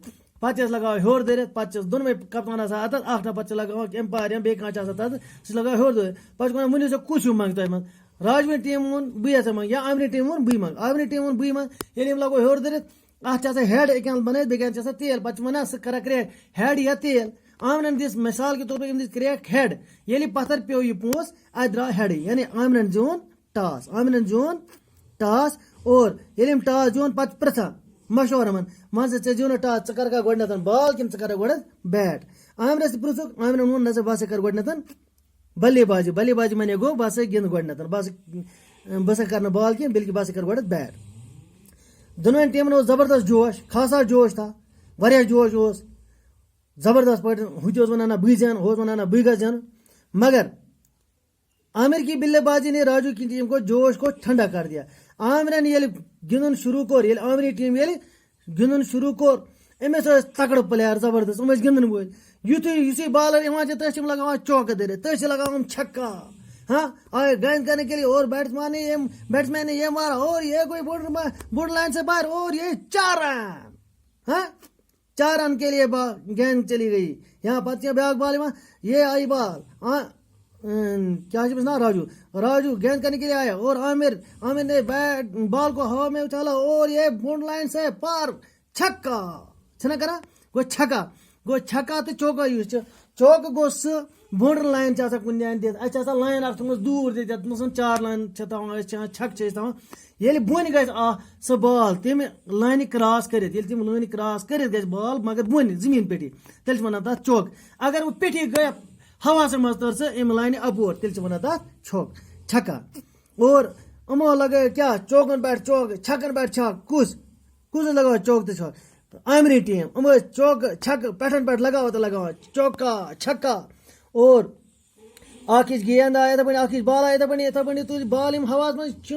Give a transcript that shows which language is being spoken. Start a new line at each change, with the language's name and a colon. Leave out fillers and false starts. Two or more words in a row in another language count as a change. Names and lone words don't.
Kashmiri: پَتہٕ چھِ أسۍ لگاوان ہیوٚر دٲرِتھ پَتہٕ چھِ دۄنوَے کَپتان آسان اَتَتھ اَکھ نفر چھِ لگاوان اٮ۪مپایر یا بیٚیہِ کانٛہہ چھِ آسان تَتھ سُہ چھِ لگاوان ہیوٚر دٲرِتھ پَتہٕ چھِ وَنان ؤنِو سا کُس ہیوٗ منٛگہِ تۄہہِ منٛز راجوٕنۍ ٹیٖم ووٚن بٕے یَژھے منٛگ یا عامرٕنۍ ٹیٖم ووٚن بٕے منٛگ عامرٕنۍ ٹیٖم ووٚن بٕے منٛگ ییٚلہِ یِم لگو ہیوٚر دٲرِتھ اَتھ چھِ آسان ہٮ۪ڈ أکۍ اَنٛد بَنٲیِتھ بیٚکہِ اَنٛد چھِ آسان تیل پَتہٕ چھِ وَنان سُہ کَران کرٛیک ہٮ۪ڈ یا تیل عامرَن دِژ مِثال کے طور پر أمۍ دِژ کرٛیک ہٮ۪ڈ ییٚلہِ پَتھر پیوٚو یہِ پونٛسہٕ اَتہِ درٛاو ہٮ۪ڈٕے یعنی عامرَن زیوٗن ٹاس اور ییٚلہِ أمۍ ٹاس زیوٗن پَتہٕ چھِ پِرٛژھان مشوَرٕ یِمَن مان ژٕ ژےٚ زیوٗنُتھ ٹاس ژٕ کَرکھا گۄڈنٮ۪تھ بال کِنہٕ ژٕ کَرکھ گۄڈنٮ۪تھ بیٹ عامرَس تہِ پِرٛژھُکھ عامرَن ووٚن نہ ژٕ بہٕ ہسا کَرٕ گۄڈنٮ۪تھ بلے بازی مانے گوٚو بہٕ ہسا گِنٛدٕ گۄڈنٮ۪تھ بہٕ ہسا کَرٕ نہٕ بال کینٛہہ بلکہِ بہٕ ہسا کَرٕ گۄڈنٮ۪تھ بیٹ دۄنوَے ٹیٖمَن اوس زبردست جوش
Urdu: خاصا جوش تھا
Kashmiri: واریاہ جوش اوس زبردست پٲٹھۍ ہُہ تہِ اوس وَنان نہ بٕے زینہٕ ہُہ اوس وَنان نہ بٕے گژھٕ زینہٕ
Urdu: مگر عامر کی بلے بازی نے راجو کی ٹیم کو جوش کو ٹھنڈا کر دیا
Kashmiri: عامرن ییٚلہِ گِنٛدُن شروٗع کوٚر ییٚلہِ عامری ٹیٖم ییٚلہِ گِنٛدُن شروٗع کوٚر أمِس ٲسۍ تکڑٕ پٕلیر زبردست یِم ٲسۍ گِنٛدن وٲلۍ یُتھُے بالر یِوان چھِ تٔتھۍ چھِ یِم لگاوان چوکہٕ دٔرِتھ تٔتھۍ چھِ لگاوان چھکا
Urdu: ہاں آئے گیند کرنے کے لیے اور بیٹسمین نے یہ مارا اور یہ کوئی بورڈ لائن سے باہر اور یہ 4 رن ہاں 4 رن کے لیے گیند چلی گئی یہاں
Kashmiri: پتہ بیاکھ
Urdu: بال یہ آئی بال ہاں کیا نا راجو گیند کرنے کے لیے آیا اور عامر نے بال کو ہوا میں اچھالا اور یہ بورڈ لائن سے پار چھکا
Kashmiri: چھنا کرا گو چھکا تو چوکا یُس چھُ چوکہٕ گوٚو سُہ بورڈر لائن چھِ آسان کُنہِ جایہِ دِتھ اَسہِ چھِ آسان لائن اکھ تھٲومٕژ دوٗر دِتھ یَتھ منٛز 4 لائن چھِ تھاوان أسۍ چھِ چھکہٕ چھِ أسۍ تھاوان ییٚلہِ بۄنہِ گژھِ سۄ بال تَمہِ لانہِ کراس کٔرِتھ ییٚلہِ تِم لٲنہِ کراس کٔرِتھ گژھِ بال مگر بۄنہِ زٔمیٖن پیٚٹھی تیٚلہِ چھِ وَنان تَتھ چوک اگر وۄنۍ پیٚٹھی گٔے ہواسٕے منٛز تٔر سۄ اَمہِ لانہِ اَپور تیٚلہِ چھِ وَنان تَتھ چھکا اور یِمو لگٲے کیٛاہ چوکن پٮ۪ٹھ چوک چھکن پٮ۪ٹھ چھک کُس لگاوان چوک تہٕ چھک عامری ٹیٖم یِم ٲسۍ چوکہٕ چھکہٕ پٮ۪ٹھن پٮ۪ٹھ لگاوان تہٕ لگاوان چوکا چھکا اور اکھ ہِش گیند آے یِتھے پٲٹھۍ اکھ ہِش بال آے یِتھے پٲٹھۍ تُج بال یِم ہوہَس منٛز